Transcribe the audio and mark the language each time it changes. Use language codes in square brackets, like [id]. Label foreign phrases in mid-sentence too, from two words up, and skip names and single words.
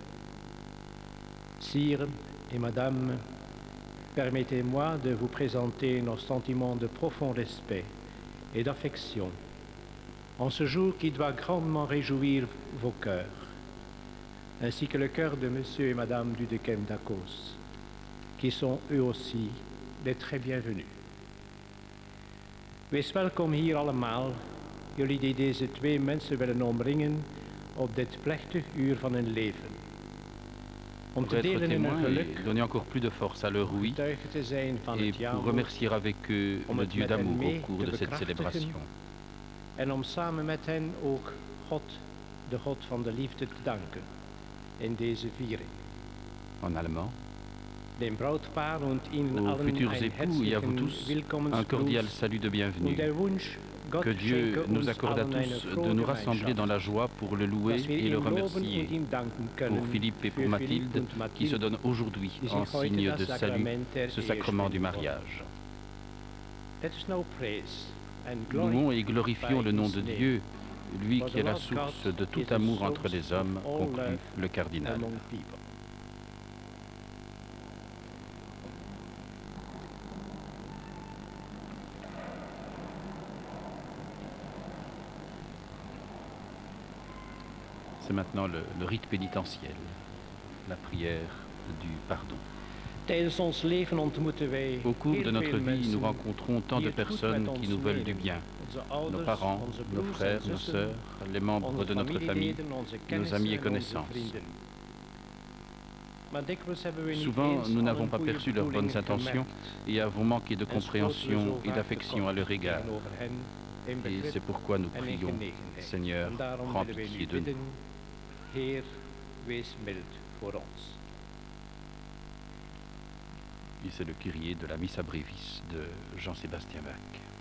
[fr] Sire et Madame, permettez-moi de vous présenter nos sentiments de profond respect et d'affection en ce jour qui doit grandement réjouir vos cœurs, ainsi que le cœur de Monsieur et Madame Dudekem d'Akos, qui sont eux aussi les très bienvenus. [nl] Wees welkom hier allemaal, jullie die deze twee mensen willen omringen op dit plechtig uur van hun leven. Om [fr] Pour [nl] te [fr] être [nl] delen in hun [fr] témoin [nl] geluk, [fr] et donner encore plus de force à leur oui, [nl] getuige te zijn van [fr] et [nl] het [fr] pour [nl] jaarwoord, [fr] remercier avec eux [nl] om [fr] le [nl] het [fr] Dieu [nl] met hen [fr] d'amour [nl] mee [fr] au cours [nl] te [fr] de cette [nl] bekrachtigen [fr] célébration. [nl] en om samen met hen ook God, de God van de liefde, te danken in deze viering. [fr] En allemand, [de] Dem Brautpaar und Ihnen [fr] aux [de] allen [fr] futurs [de] ein [fr] époux et à vous [de] herzlichen [fr] tous, un [de] Willkommensgruß [fr] cordial salut de [de] und [fr] bienvenue. [de] der Wunsch, Gott [fr] Que Dieu [de] schenke [fr] nous [de] uns [fr] accorde à [de] allen eine [fr] tous [de] frohe [fr] de nous rassembler dans la [de] Gemeinschaft, [fr] joie pour le louer [de] dass wir [fr] et le [de] ihm loben [fr] remercier. [de] und ihm danken [fr] Pour [de] können [fr] Philippe et pour [de] für [fr] Mathilde, [de] Philipp und [fr] qui se [de] Mathilde, [fr] donnent aujourd'hui [de] die sich [fr] en [de] heute [fr] signe [de] das [fr] de salut [de] Sakrament der [fr] ce [de] Ehe [fr] sacrement du [de] spenden wollen. [fr] mariage. [en] Let us now praise and [fr] Louons et glorifions [en] glorify [fr] le nom [en] his [fr] de [en] name [fr] Dieu, lui [en] For [fr] qui [en] the [fr] est la [en] Lord [fr] source [en] God [fr] de [en] is [fr] tout [en] the [fr] amour entre [en] source [fr] les hommes, [en] of all [fr] conclut [en] love [fr] le cardinal. [en] among people. [fr] C'est maintenant le rite pénitentiel, la prière du pardon. [nl] Tijdens ons leven ontmoeten wij [fr] Au cours [nl] heel [fr] de notre [nl] veel [fr] vie, [nl] mensen [fr] nous rencontrons tant [nl] die [fr] de [nl] het goed [fr] personnes [nl] met [fr] qui [nl] ons [fr] nous veulent du [nl] menen. [fr] bien. [nl] Onze [fr] Nos [nl] ouders, [fr] parents, [nl] onze [fr] nos [nl] broers en [fr] frères, nos [nl] zussen, [fr] sœurs, les membres [nl] onze [fr] de notre famille, [nl] familieleden, onze [fr] nos [nl] kennissen [fr] amis et [nl] en onze [fr] connaissances. [nl] vrienden. Maar dikwijls hebben we niet [fr] Souvent, [nl] eens [fr] nous [nl] al [fr] n'avons [nl] hun [fr] pas [nl] goede [fr] perçu leurs bonnes [nl] bedoelingen [fr] intentions [nl] gemerkt [fr] et avons manqué de [nl] en stoten we [fr] compréhension [nl] zo [fr] et [nl] vaak [fr] d'affection à leur [nl] tekort [fr] égard. [nl] tegenover hen in [fr] Et [nl] begrip [fr] c'est pourquoi nous [nl] en in [fr] prions, [nl] genegenheid. [fr] Seigneur, [nl] En daarom [fr] prends [nl] willen wij [fr] pitié [nl] nu [fr] de nous. [nl] bidden, Heer, wees mild voor ons. [fr] Et c'est le Kyrie de la Missa Brevis de Jean-Sébastien Bach.